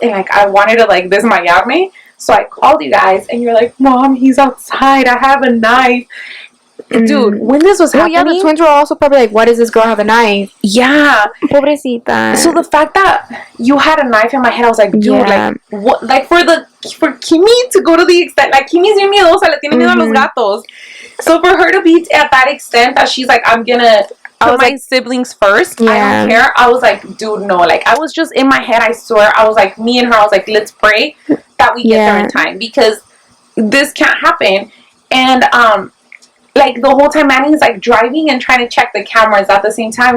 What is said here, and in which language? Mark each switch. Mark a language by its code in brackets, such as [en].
[en] And, like, I wanted to, like, [es] desmayarme me. [en] So I called you guys and you're like, Mom, he's outside. I have a knife. Dude, when this was happening... yeah, the twins were also probably like, why does this girl have a knife? Yeah. [es] Pobrecita. [en] So the fact that you had a knife in my head, I was like, dude, like, what? Like, for Kimmy to go to the extent... Like, [es] Kimmy's bien miedosa, le tiene miedo a los gatos. [en] So for her to be at that extent that she's like, I'm gonna put my siblings first, I don't care. I was like, dude, no. Like, I was just in my head, I swear. I was like, me and her, I was like, let's pray that we get there in time. Because this can't happen. And, like, the whole time Manny's like driving and trying to check the cameras at the same time.